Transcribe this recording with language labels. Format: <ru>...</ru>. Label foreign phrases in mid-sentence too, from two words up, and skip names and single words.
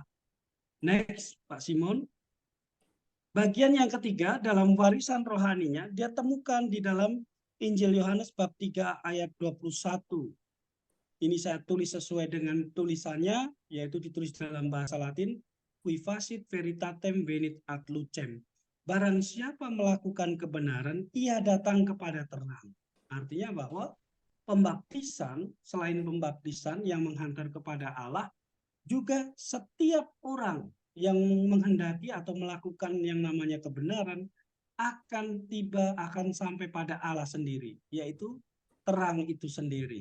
<id>Next, Pak Simon. Bagian yang ketiga dalam warisan rohaninya, dia temukan di dalam Injil Yohanes bab 3 ayat 21. Ini saya tulis sesuai dengan tulisannya, yaitu ditulis dalam bahasa Latin,</id> <la>qui facit veritatem venit ad lucem.</la> <id>Barang siapa melakukan kebenaran, ia datang kepada terang. Artinya bahwa pembaptisan, selain pembaptisan yang menghantar kepada Allah, juga setiap orang yang menghendaki atau melakukan yang namanya kebenaran akan sampai pada Allah sendiri, yaitu terang itu sendiri.</id>